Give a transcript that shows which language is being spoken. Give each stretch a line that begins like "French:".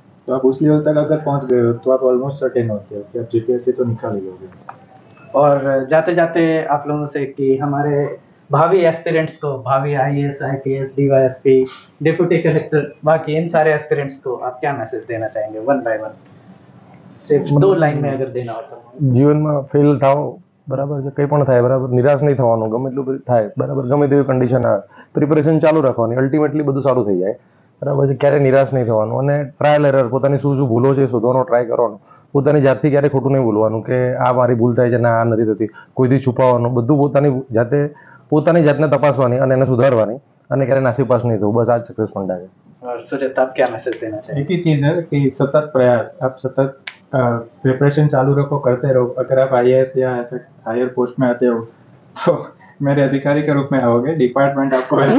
Hindi: तो आप उस लेवल तक अगर पहुंच गए हो तो आप ऑलमोस्ट सर्टेन होते हो कि आप जीपीएससी तो निकाल ही लोगे। और जाते जाते आप लोगों से कि हमारे भावी एस्पिरेंट्स को, भावी IAS, IPS, DYSP, deputy collector, बाकी इन सारे एस्पिरेंट्स को आप क्या मैसेज देना चाहेंगे, वन बाय वन, सिर्फ 2 लाइन में अगर देना हो तो?
Gujarati: જીવનમાં ફેલ થાઓ બરાબર છે, કંઈ પણ થાય બરાબર, નિરાશ નહીં થવાનું, ગમે એટલું થાય બરાબર, ગમે તેવી કન્ડિશન આવે, પ્રિપરેશન ચાલુ રાખવાની, અલ્ટિમેટલી બધું સારું થઈ જાય બરાબર છે, ક્યારે નિરાશ નહીં થવાનું, અને ટ્રાયલ એરર, પોતાની શું શું ભૂલો છે શોધવાનો ટ્રાય કરવાનો, પોતાની જાતથી ક્યારે ખોટું નહીં બોલવાનું કે આ મારી ભૂલ થાય છે ને આ નથી થતી, કોઈથી છુપાવવાનું, બધું પોતાની જાતને તપાસવાની અને એને સુધારવાની, અને ક્યારે નાસીપાસ નહીં થવું, બસ આ જ
Hindi: सक्सेस फंडा है। और सुजित, आप क्या मैसेज देना चाहेंगे? एक ही चीज़ है कि सतत प्रयास, आप सतत प्रिपरेशन चालू रखो, करते रहो। अगर आप आईएएस या ऐसे हायर पोस्ट में आते हो तो मेरे अधिकारी के रूप में आओगे, डिपार्टमेंट आपको